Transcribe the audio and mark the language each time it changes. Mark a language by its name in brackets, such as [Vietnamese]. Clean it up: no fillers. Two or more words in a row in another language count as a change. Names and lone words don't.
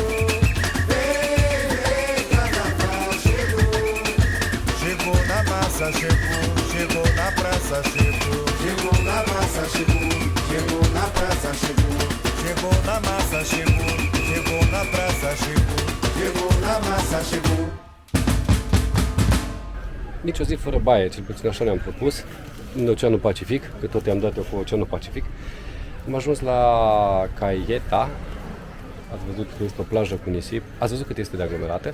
[Portuguese] Vem, vem, carnaval chegou. Chegou na massa, chegou, chegou na praça, chegou. Chegou na massa, chegou, chegou na praça, chegou. Chegou na massa, chegou, chegou na praça, chegou, chegou na massa, chegou. [Romanian] Nici o zi fără baie, cel puțin așa ne-am propus, în Oceanul Pacific, că tot i-am dat eu cu Oceanul Pacific. Am ajuns la Caieta, ați văzut că este o plajă cu nisip, ați văzut cât este de aglomerată.